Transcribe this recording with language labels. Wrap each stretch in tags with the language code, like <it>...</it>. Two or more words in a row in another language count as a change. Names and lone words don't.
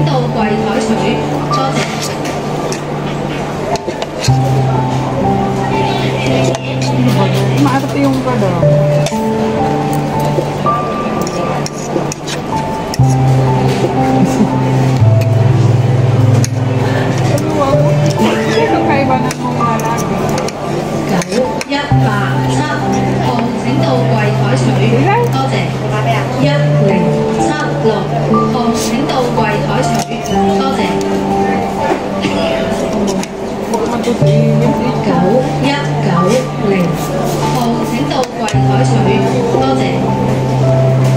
<yue>櫃台取，多謝。</yue> <tl>Maarte yung kada. Kakaiba ng mga lalaki.</tl> <yue>917 號請到櫃台取，多謝。1076號請到櫃台取，多謝。9190號請到櫃台取，多謝。</yue>